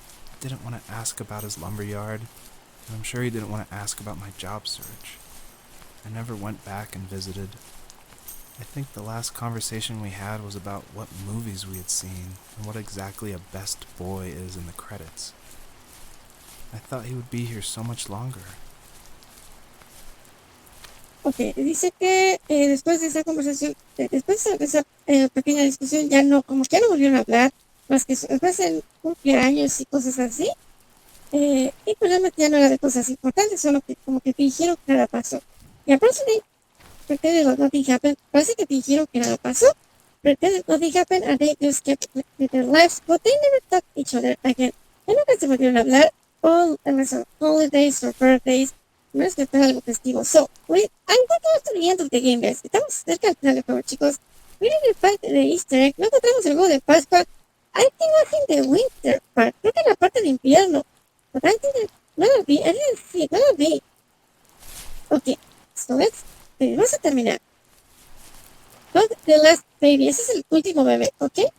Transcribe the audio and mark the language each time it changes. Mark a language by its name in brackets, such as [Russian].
[English] I didn't want to ask about his lumberyard, and I'm sure he didn't want to ask about my job search. I never went back and visited. I think the last conversation we had was about what movies we had seen and what exactly a best boy is in the credits. I thought he would be here so much longer. [Spanish] Ok, dice que después de esa conversación, después de esa pequeña discusión, ya no, como que ya no volvieron a hablar, más que después en cumpleaños y cosas así. Y pues realmente ya no era de cosas importantes, solo que como que fingieron que nada pasó. [English] Y apparently, pretended nothing happened. [Spanish] Parece que fingieron que nada pasó. [English] Pretended nothing happened and they just kept with their lives, but they never talked to each other again. [Spanish] Ya nunca se volvieron a hablar, [English] all unless on holidays or birthdays, [Spanish] no es que fuera algo festivo. [English] So, I'm going to the end of the game, guys. [Spanish] Estamos cerca al final del juego, chicos. [English] We didn't find the Easter egg, [Spanish] no encontramos el huevo de Pascua. [English] I think was in the winter part, [Spanish] creo que en la parte de invierno. [English] But I didn't, [Spanish] no lo vi, [English] I didn't see it, [Spanish] no lo vi. [English] Ok, so let's, [Spanish] vamos a terminar. [English] Not the last baby, [Spanish] ese es el último bebé, ok.